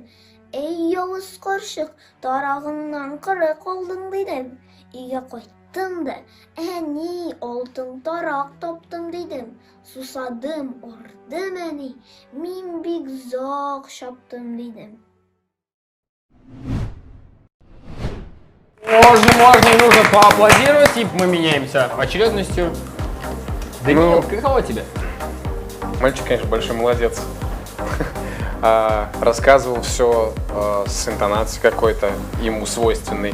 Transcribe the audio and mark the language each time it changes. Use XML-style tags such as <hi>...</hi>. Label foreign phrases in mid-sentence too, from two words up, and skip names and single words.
<uz>Ey yovuz qo'rshiq, tarog'imdan qira qolding dedim. Uyga qaytdim-da, ani oltin taroq topdim dedim. Susadim, urdim ani, men bek uzoq shopdim dedim.</uz> <ru>Можно и нужно поаплодировать, и мы меняемся очередностью. Данил, каково тебе? Мальчик, конечно, большой молодец. Рассказывал все с интонацией какой-то ему свойственной.</ru>